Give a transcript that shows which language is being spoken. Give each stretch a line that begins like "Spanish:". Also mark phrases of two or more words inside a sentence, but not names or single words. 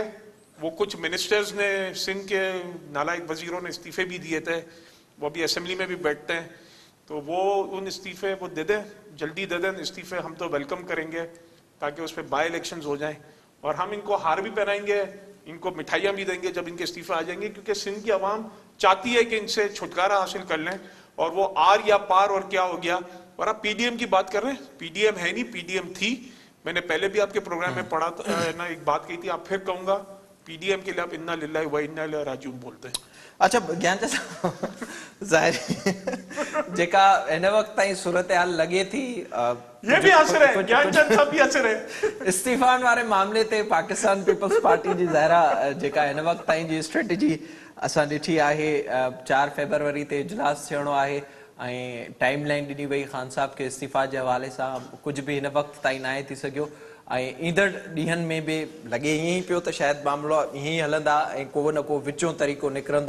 Urdu: وہ کچھ منسٹرز نے، سندھ کے نالائق وزیروں نے استعفے بھی دیے تھے، وہ ابھی اسمبلی میں بھی بیٹھتے ہیں، تو وہ ان استعفے وہ دے دیں، جلدی دے دیں استعفے، ہم تو ویلکم کریں گے تاکہ اس پر
English: by elections
Urdu: ہو جائیں، اور ہم ان کو ہار بھی پہنائیں گے، ان کو مٹھائیاں بھی دیں گے جب ان کے استعفے آ جائیں گے، کیونکہ سندھ کی عوام چاہتی ہے کہ ان سے چھٹکارا حاصل کر لیں، اور وہ آر یا پار اور کیا ہو گیا. اور آپ پی ڈی ایم کی بات کر رہے ہیں، پی ڈی ایم ہے نہیں، پی ڈی ایم تھی. میں نے پہلے بھی آپ کے پروگرام میں پڑھا نا، ایک بات کہی تھی، آپ پھر کہوں گا، پی ڈی ایم کے لیے آپ
Arabic: إنا لله وإنا إليه راجعون
Urdu: بولتے ہیں. اچھا، گیان چند صاحب,
Sindhi: ज़ाहिर जेका इन वक्त ताईं सूरत हाल लगे थी,
Urdu: یہ بھی ہنس رہے ہیں، گیان چند صاحب بھی ہنس رہے ہیں.
Sindhi: इस्तीफान वारे मामले ते पाकिस्तान पीपल्स पार्टी जी ज़ाहिरा जेका इन वक्त ताईं जी स्ट्रेटजी असां ॾिठी आहे, 4 फरवरी ते इजलास थियणो आहे ऐं
English: time line
Sindhi: ॾिनी वई खान साहब के इस्तीफ़ा जे हवाले सां, कुझु बि हिन वक्त ताईं नाहे थी सघियो, ऐं ईंदड़ ॾींहंनि में बि लॻे ईअं ई पियो त शायदि मामिलो ईअं ई हलंदा ऐं को न को विचों तरीक़ो निकिरंदो।